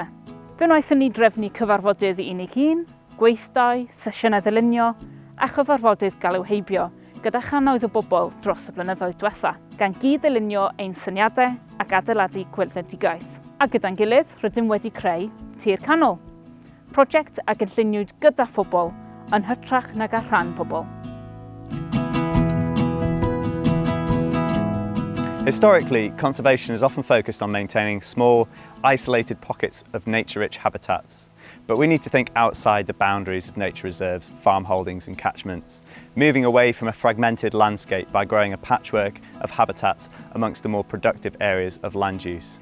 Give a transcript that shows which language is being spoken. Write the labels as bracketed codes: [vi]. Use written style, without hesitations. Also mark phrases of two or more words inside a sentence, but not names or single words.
[cy] Fe wnaethon ni drefnu cyfarfodydd i unig un, gweithdai, sesiynau ddylunio a chyfarfodydd galw heibio gyda chanoedd o bobl dros y blynyddoedd diwetha, gan gyd-ddylunio ein syniadau ac adeiladu gweithredugaeth. A gyda'n gilydd, rydym wedi creu Tir Canol, prosiect a gynlluniwyd gyda phobl yn hytrach nag ar rhan pobl. [en] Historically, conservation has often focused on maintaining small, isolated pockets of nature-rich habitats. But we need to think outside the boundaries of nature reserves, farm holdings and catchments, moving away from a fragmented landscape by growing a patchwork of habitats amongst the more productive areas of land use.